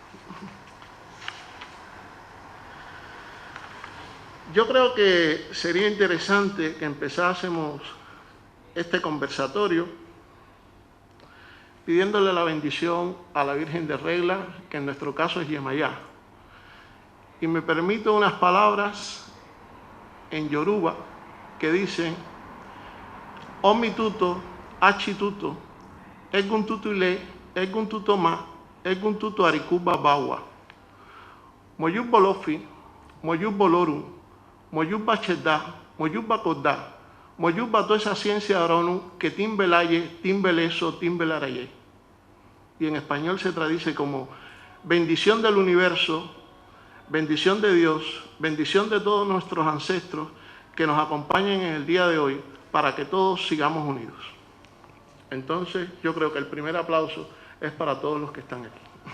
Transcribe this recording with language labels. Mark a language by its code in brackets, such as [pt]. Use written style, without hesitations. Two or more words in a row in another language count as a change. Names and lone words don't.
[es] Yo creo que sería interesante que empezásemos este conversatorio pidiéndole la bendición a la Virgen de Regla, que en nuestro caso es Yemayá. Y me permito unas palabras en Yoruba que dicen: [yo] Omituto, achituto, eguntuto ile, eguntuto ma, eguntuto arikuba bawa. Moyub bolofi, moyub boloru, moyub bachedá, moyub bakodá, moyub [es] toda esa ciencia [yo] aronu que timbelaye, timbeleso, timbelaraye. [es] Y en español se traduce como bendición del universo, bendición de Dios, bendición de todos nuestros ancestros que nos acompañen en el día de hoy para que todos sigamos unidos. Entonces, yo creo que el primer aplauso es para todos los que están aquí.